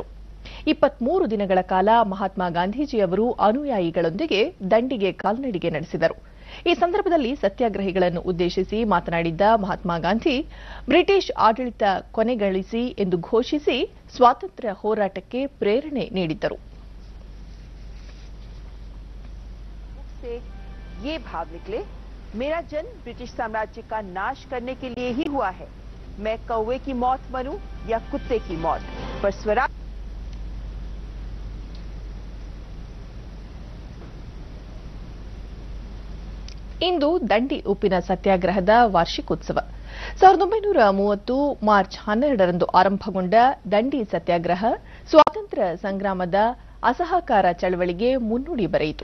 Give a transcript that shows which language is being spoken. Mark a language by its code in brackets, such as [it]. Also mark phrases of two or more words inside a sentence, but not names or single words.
[kn] 23 ದಿನಗಳ ಕಾಲ ಮಹಾತ್ಮ ಗಾಂಧೀಜಿಯವರು ಅನುಯಾಯಿಗಳೊಂದಿಗೆ ದಂಡಿಗೆ ಕಾಲ್ನಡಿಗೆ ನಡೆಸಿದರು. ಈ ಸಂದರ್ಭದಲ್ಲಿ ಸತ್ಯಾಗ್ರಹಿಗಳನ್ನು ಉದ್ದೇಶಿಸಿ ಮಾತನಾಡಿದ್ದ ಮಹಾತ್ಮ ಗಾಂಧಿ, ಬ್ರಿಟಿಷ್ ಆಡಳಿತ ಕೊನೆಗಳಿಸಿ ಎಂದು ಘೋಷಿಸಿ ಸ್ವಾತಂತ್ರ್ಯ ಹೋರಾಟಕ್ಕೆ ಪ್ರೇರಣೆ ನೀಡಿದ್ದರು. [hi] ये भाव निकले, मेरा जन्म ब्रिटिश साम्राज्य का नाश करने के लिए ही हुआ है. मैं कौवे की मौत मरूं या कुत्ते की मौत, पर स्वराज. [kn] ಇಂದು ದಂಡಿ ಉಪ್ಪಿನ ಸತ್ಯಾಗ್ರಹದ ವಾರ್ಷಿಕೋತ್ಸವ. 1930 ಮಾರ್ಚ್ 12ರಂದು ಆರಂಭಗೊಂಡ ದಂಡಿ ಸತ್ಯಾಗ್ರಹ ಸ್ವಾತಂತ್ರ್ಯ ಸಂಗ್ರಾಮದ ಅಸಹಕಾರ ಚಳವಳಿಗೆ ಮುನ್ನುಡಿ ಬರೆಯಿತು.